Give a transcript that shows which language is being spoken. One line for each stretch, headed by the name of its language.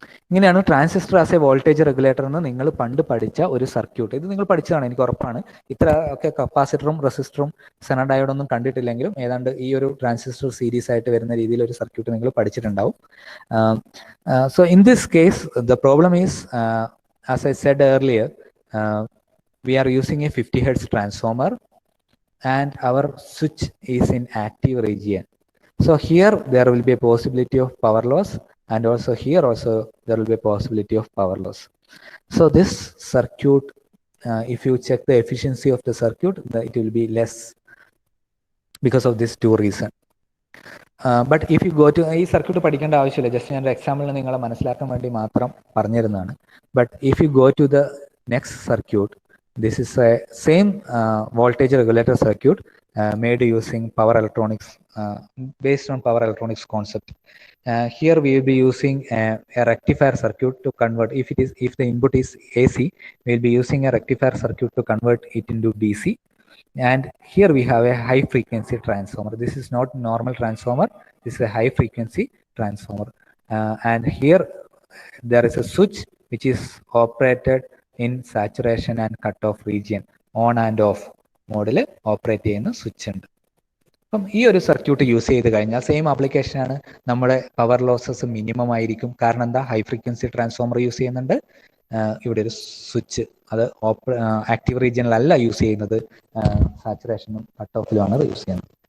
Malayalam: ഇങ്ങനെയാണ് transistor as A voltage regulator എന്ന് നിങ്ങൾ പണ്ട് പഠിച്ച ഒരു സർക്യൂട്ട്. ഇത് നിങ്ങൾ പഠിച്ചതാണ്, എനിക്ക് ഉറപ്പാണ്. ഇത്ര ഒക്കെ കപ്പാസിറ്ററും റെസിസ്റ്ററും സെനഡയോഡൊന്നും കണ്ടിട്ടില്ലെങ്കിലും ഏതാണ്ട് ഈ ഒരു ട്രാൻസിസ്റ്റർ സീരീസ് ആയിട്ട് വരുന്ന രീതിയിൽ ഒരു സർക്യൂട്ട് നിങ്ങൾ പഠിച്ചിട്ടുണ്ടാവും.
English: So in this case the problem is, as I said earlier, we are using a 50 hertz transformer and our switch is in active region. So here there will be a possibility of power loss, and also here also there will be a possibility of power loss. So this circuit, if you check the efficiency of the circuit, it will be less because of these two reasons. But if you go to
Malayalam: ഈ circuit പഠിക്കേണ്ട ആവശ്യമില്ല, just ഞാൻ ഒരു എക്സാമ്പിളിന് നിങ്ങളെ മനസ്സിലാക്കാൻ വേണ്ടി മാത്രം പറഞ്ഞിരുന്നതാണ്.
English: But if you go to the next circuit, this is a same voltage regulator circuit made using power electronics, based on power electronics concept. Here we will be using a rectifier circuit to convert. If the input is AC, we will be using a rectifier circuit to convert it into DC. And here we have a high frequency transformer. This is not normal transformer. This is a high frequency transformer. And here there is a switch which is operated in saturation and cutoff region. On and off
Malayalam: മോഡിൽ operate ചെയ്യുന്ന switch ഉണ്ട്. അപ്പം ഈ ഒരു circuit use ചെയ്ത് കഴിഞ്ഞാൽ same ആപ്ലിക്കേഷനാണ്. നമ്മുടെ പവർ ലോസസ് മിനിമം ആയിരിക്കും. കാരണം എന്താ? ഹൈ ഫ്രീക്വൻസി ട്രാൻസ്ഫോമർ യൂസ് ചെയ്യുന്നുണ്ട്. ഇവിടെ ഒരു സ്വിച്ച്, അത് ആക്റ്റീവ് റീജിയനിലല്ല യൂസ് ചെയ്യുന്നത്, സാച്ചുറേഷനും കട്ട് ഓഫിലുമാണ് യൂസ് ചെയ്യുന്നത്.